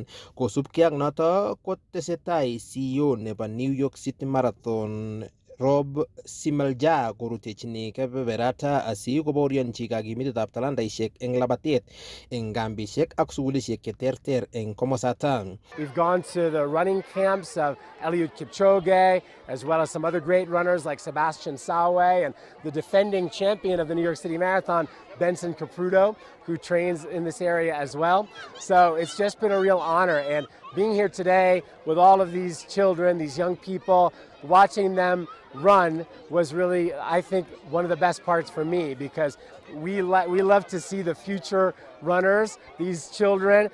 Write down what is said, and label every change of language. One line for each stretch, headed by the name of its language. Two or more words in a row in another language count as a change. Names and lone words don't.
Kalenjin: Kosubkei ak noto kotesetai CEO nebo New York City Marathon Rob Simalja korutechini kebeberata asi kobaorionchi kakimitetab talantaisiek eng labatet eng kambisiek ak sukulisiek cheterter eng komosata.
English: We've gone to the running camps of Eliud Kipchoge, as well as some other great runners like Sebastian Sawe and the defending champion of the New York City Marathon, Benson Capruto, who trains in this area as well. So it's just been a real honor. And being here today with all of these children, these young people, watching them run was really, I think, one of the best parts for me, because we love to see the future runners, these children.